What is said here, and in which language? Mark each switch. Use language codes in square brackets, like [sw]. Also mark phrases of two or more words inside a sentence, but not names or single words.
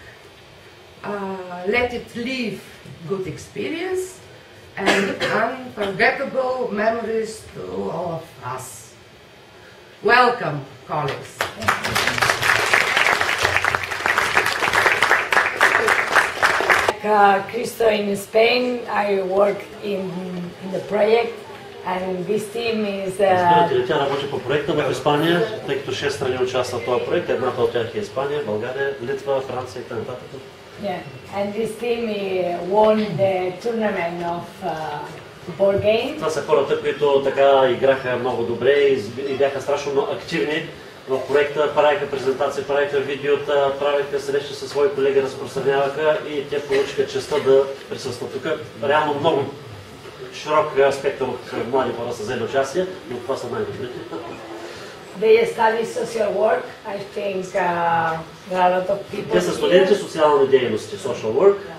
[en] Let it leave good experience and unforgettable memories to all of us. Welcome, colleagues. Cristo in Spain, I work in the project, and this team is... [bg] Разбирате ли, тя работи по проекта в Испания, тъй като 6 страни участват в този проект. Едната от тях е Испания, България, Литва, Франция и т.н. [en] Yeah, and this team won the tournament of board games. [bg] Това са хората, които така играха много добре и бяха страшно много активни в проекта, правиха презентации, правиха видеота, правиха срещи със свои колеги, разпространяваха и те получиха честта да присъстват тук. Реално много широк спектър от млади хора са взели участие, но това са най-добрите. [en] They study social work. I think there are a lot of people. [bg] Те са студенти социални дейности, [en] social work.